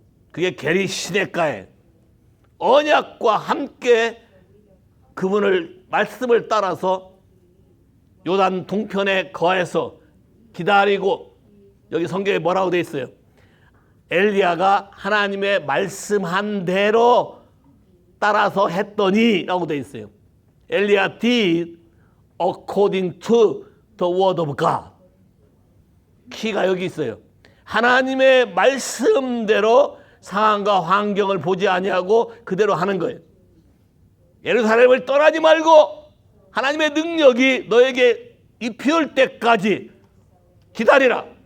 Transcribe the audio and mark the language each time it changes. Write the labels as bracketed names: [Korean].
[Korean] 그게 게리 시냇가에 언약과 함께 그분을 말씀을 따라서 요단 동편에 거해서 기다리고 여기 성경에 뭐라고 되어 있어요? 엘리야가 하나님의 말씀한 대로 따라서 했더니 라고 되어 있어요. [English] 엘리야 did according to the word of God. [Korean] 키가 여기 있어요. 하나님의 말씀대로 상황과 환경을 보지 아니하고 그대로 하는 거예요. 예루살렘을 떠나지 말고 하나님의 능력이 너에게 입혀올 때까지 기다리라.